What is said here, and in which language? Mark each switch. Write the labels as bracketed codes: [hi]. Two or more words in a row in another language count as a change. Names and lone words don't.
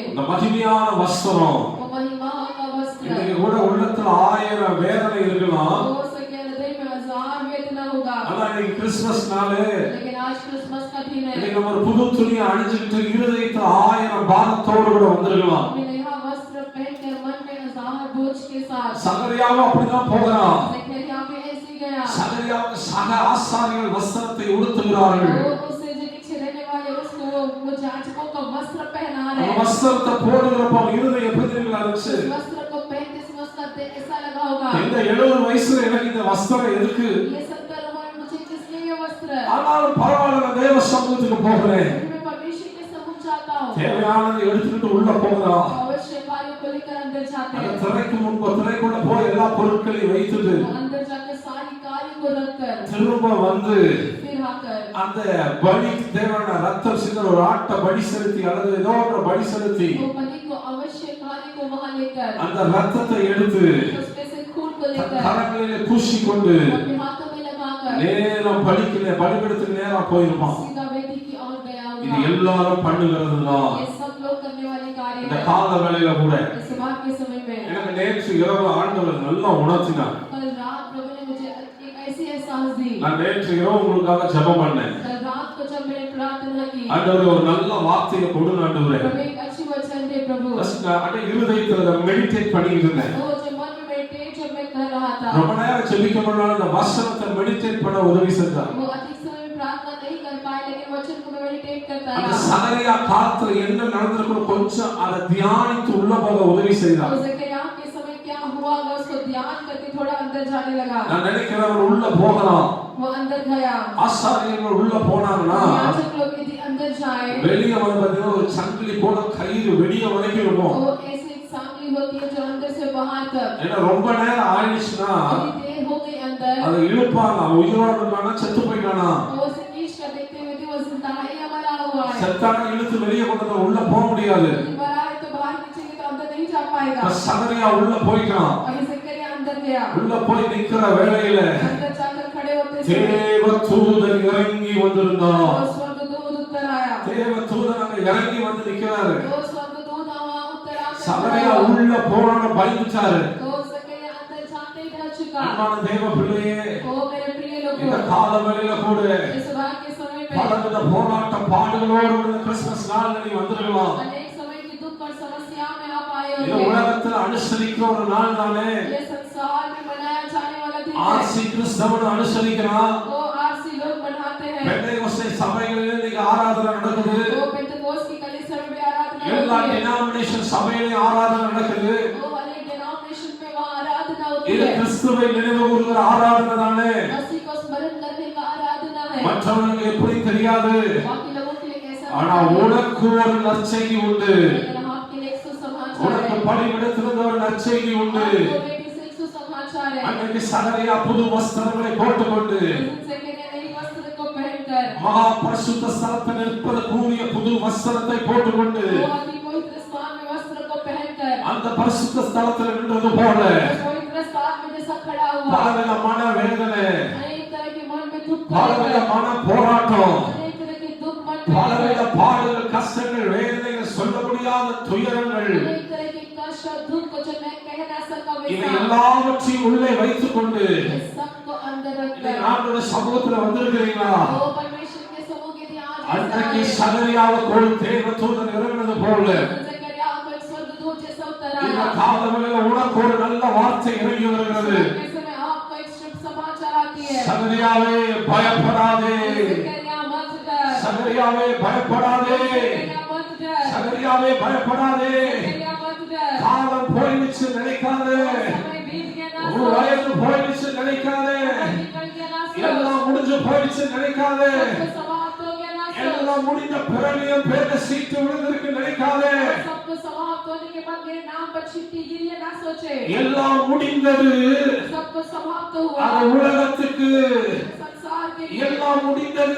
[ta] இந்த மகிமையான வஸ்திரம் [hi] वो महिमा का वस्त्र, [ta] இன்னைக்கு கூட உள்ளத்துல 1000 வேதனை இருக்கலாம். [hi] हो सके हृदय में 1000 वेदना होगा, [ta] ஆனா இன்னைக்கு கிறிஸ்துமஸ் நாளு, [hi] लेकिन आज क्रिसमस का दिन है, [ta] இன்னைக்கு நம்ம ஒரு புது துணியை அணிஞ்சுக்கிட்டு இருதயத்துல 1000 பாரத்தோடு கூட வந்திருக்கலாம். [hi] अपने नया वस्त्र पहनकर मन में 1000 बोझ के साथ [ta] சகரியாவும் அப்படிதான் போகிறான். [hi] जकरिया भी ऐसे गया, गया [ta] சகரியாவுக்கு சக ஆசாரியர்கள் வஸ்திரத்தை உடுத்துகிறார்கள். [hi] वो उससे जो पीछे रहने वाले उसको वो याजकों का वस्त्र पहना रहे [ta] அந்த [hi] हैं [ta] வஸ்திரத்தை போடுகிறப்ப இருதயம் எப்படி தெரியுங்களா இருந்துச்சு? [hi] उस वस्त्र को पहनते समय उसका दिल ऐसा लगा होगा [ta] இந்த 70 வயசுல எனக்கு இந்த வஸ்திரம் எதுக்கு? [hi] ये 70 उम्र में मुझे किस लिए ये वस्त्र [ta] ஆனாலும் பரவாயில்ல, நான் தேவ சமூகத்துக்கு போகிறேன். [hi] मैं परमेश्वर के सम्मुख जाता हूँ [ta] தேவையானதை எடுத்துக்கிட்டு உள்ள போகிறான். [hi] अवश्य कार्य को लेकर अंदर जाते [ta] அந்த [hi] हैं [ta] திரைக்கு முன்பு திரைக்குள்ள போய் எல்லா பொருட்களையும் வைத்துட்டு [hi] अंदर जाकर सारी कार्य को रखकर [ta] திரும்ப வந்து [hi] फिर आकर [ta] அந்த பலி தேவன ரத்தம் சிந்த ஒரு ஆட்ட பலி செலுத்தி அல்லது ஏதோ ஒரு பலி செலுத்தி [hi] वो बलि को अवश्य कार्य को वहां लेकर [ta] அந்த ரத்தத்தை எடுத்து [hi] उसमें से खून को [ta] தன் [hi] लेकर [ta] கரங்களிலே பூசிக்கொண்டு [hi] अपने हाथों में लगाकर [ta] நேரம் பலிபீடத்துக்கு நேரா போயிருப்பான். [hi] सीधा वेदी की ओर गया [ta] இது [hi] होगा [ta] எல்லாரும் பண்ணுகிறதுதான். [hi] ये सब लोग करने वाले कार्य [ta] இந்த [hi] हैं [ta] கால வேளையில கூட [hi] इस बात के समय में [ta] எனக்கு நேற்று இரவு ஆண்டவர் நல்லா உணர்த்தினார். [hi] कल रात प्रभु ने मुझे एक ऐसी एहसास दी [ta] நான் நேற்று இரவு உங்களுக்காக ஜெபம் பண்ணேன். [hi] कल रात को जब मैंने प्रार्थना की [ta] ஆண்டவரே ஒரு நல்ல வார்த்தையை கொடுங்க ஆண்டவரே. [hi] प्रभु एक अच्छी वचन दे प्रभु [ta] நான் அட இருதயத்துல மெடிடேட் பண்ணிட்டு இருந்தேன். [hi] वो जो मन में मेडिटेट जब मैं कर रहा था [ta] ரொம்ப நேரம் ஜெபிக்க பண்ணாலும் அந்த வசனத்தை மெடிடேட் பண்ண உதவி செஞ்சார். [hi] वो अधिक समय में प्रार्थना नहीं कर पाए लेकिन वचन को मैं मेडिटेट करता [ta] அந்த [hi] रहा [ta] சகரியா காலத்துல என்ன நடந்திருக்கும் கொஞ்சம் அதை தியானித்து உள்ள போக உதவி செய்தார். [hi] तो ज़करिया के समय क्या हुआ अगर उसको ध्यान करके थोड़ा अंदर जाने लगा [ta] நான் நினைக்கிறேன் அவர் உள்ள போகலாம். [hi] वो अंदर गया [ta] ஆசாரியர்கள் உள்ள போனாங்கன்னா [hi] याजक लोग यदि अंदर जाए [ta] வெளியே வந்து பாத்தீங்கன்னா ஒரு சங்கிலி போல கயிறு வெளியே வரைக்கும் இருக்கும். [hi] वो ऐसी एक सांकली होती है जो अंदर से बाहर तक [ta] ஏன்னா ரொம்ப நேரம் ஆயிடுச்சுன்னா [hi] यदि देर हो गई अंदर [ta] அதை இழுப்பாங்க. உயிரோட இருக்கானா செத்து போயிட்டானா [hi] वो उसे नीच कर देखते हुए यदि वो जिंदा है या मरा हुआ है [ta] செத்தான இழுத்து வெளியே கொண்டு வந்து உள்ள போக முடியாது. [hi] यदि मरा है तो बाहर खींचेंगे तो अंदर नहीं जा पाएगा [ta] இப்ப சகரியா உள்ள போயிட்டான். [hi] अभी ज़करिया अंदर गया [ta] உள்ள போய் நிக்கிற வேளையில [hi] अंदर जाकर खड़े होते समय [ta] தேவ தூதன் இறங்கி வந்திருந்தான். [hi] वो स्वर्गदूत उत्तर आया [ta] தேவ தூதன் அங்க இறங்கி வந்து நிக்கிறாரு. [hi] वो स्वर्गदूत वहां उत्तर आकर [ta] சகரியா உள்ள போறான்னு பயந்துட்டாரு. [hi] तो ज़करिया अंदर जाते ही डर चुका [ta] அன்பான தேவ பிள்ளையே, [hi] ओ मेरे प्रिय [ta] இந்த [hi] लोगों [ta] கால வேளையில கூட [hi] इस बात के समय में [ta] பலவித போராட்ட பாடுகளோடு இந்த கிறிஸ்துமஸ் நாள்ல நீ வந்திருக்கலாம். [hi] अनेक समय की दुख और समस्या में आप आए [ta] இது [hi] होंगे [ta] உலகத்துல அனுசரிக்கிற ஒரு நாள் தானே. [hi] ये संसार में मनाया जाने वाला दिन है [ta] ஆர்சி கிறிஸ்தவன் அனுசரிக்கிறான். [hi] वो आरसी लोग मनाते हैं [ta] பெந்தேகோஸ்தே சபைகளிலே இன்னைக்கு ஆராதனை நடக்குது. [hi] वो पेंटेकोस्ट की कलीसिया में भी आराधना [ta] எல்லா [hi] होती है [ta] டினாமினேஷன் சபையிலே ஆராதனை நடக்குது. [hi] वो वाले डिनोमिनेशन में वहाँ आराधना होती [ta] இது [hi] है [ta] கிறிஸ்துவை நினைவு கூறுகிற ஆராதனை தானே. [hi] मसीह को स्मरण करने का आराधना है [ta] மற்றவர்களுக்கு எப்படி தெரியாது. [hi] बाकी लोगों के लिए कैसा [ta] ஆனா உனக்கு ஒரு நற்செய்தி உண்டு. [hi] लेकिन आपके लिए एक सुसमाचार [ta] உனக்கு [hi] है [ta] பலிபீடத்திலிருந்து ஒரு நற்செய்தி உண்டு. [hi] आपको बेटी से एक सुसमाचार है [ta] அன்னைக்கு சகரியா புது வஸ்திரங்களை போட்டுக்கொண்டு [hi] ज़करिया नई वस्त्र को पहनकर [ta] மகா பரிசுத்த ஸ்தலத்தில் நிற்பதற்குரிய புது வஸ்திரத்தை போட்டுக்கொண்டு [hi] वो अति पवित्र स्थान में वस्त्र को पहनकर [ta] அந்த பரிசுத்த ஸ்தலத்தில் நின்றது போல [hi] उस पवित्र स्थान में जैसा खड़ा हुआ [ta] பலவிதமான வேதனை, [hi] अनेक तरह के मन में दुख को लेकर [ta] பலவிதமான போராட்டம், [hi] अनेक तरह के दुख मन में [ta] பலவித [hi] लेकर [ta] பாடுகள், கஷ்டங்கள், வேதனைகள், சொல்ல முடியாத துயரங்கள், [hi] अनेक तरह के कष्ट और दुख को जो मैं कह ना सका [ta] இவை [hi] वैसा [ta] எல்லாவற்றையும் உள்ளே வைத்துக் கொண்டு [hi] इस सब को अंदर [ta] இன்னைக்கு [hi] रखकर [ta] ஆண்டவருடைய சமூகத்துல வந்திருக்கிறீங்களா? [hi] वो परमेश्वर के समूह के ध्यान [ta] அன்றைக்கு சகரியாவுக்கு தேவ தூதன் இறங்கினது போல [hi] ज़करिया को एक स्वर्गदूत जैसा उत्तर [ta] இந்த [hi] आया [ta] காலவெளியில உனக்கு ஒரு நல்ல வார்த்தை இறங்கி வருகிறது. [hi] ऐसे में आपको एक शुभ समाचार आती है [ta] சகரியாவே பயப்படாதே, [hi] ज़करिया मत डर [ta] சகரியாவே பயப்படாதே, [hi] ज़करिया मत डर [ta] சகரியாவே பயப்படாதே. [hi] ज़करिया मत डर [ta] காலம் போயிடுச்சு நினைக்காதே, [hi] समय बीत गया ना [ta] ஒரு வயது போயிடுச்சு நினைக்காதே, [hi] निकल गया ना सो [ta] எல்லாம் முடிஞ்சு போயிடுச்சு நினைக்காதே, [hi] सब समाप्त हो गया ना सो [ta] எல்லாம் முடிந்த பிறவியும் பேர சீட்டு விழுந்திருக்கு நினைக்காதே. [hi] सबको समाप्त होने के बाद मेरे नाम पर चिट्ठी गिरी है ना सोचे [ta] எல்லாம் முடிந்தது. [hi] सबको समाप्त हुआ [ta] அது உலகத்துக்கு [hi] संसार के लिए [ta] எல்லாம் முடிந்தது.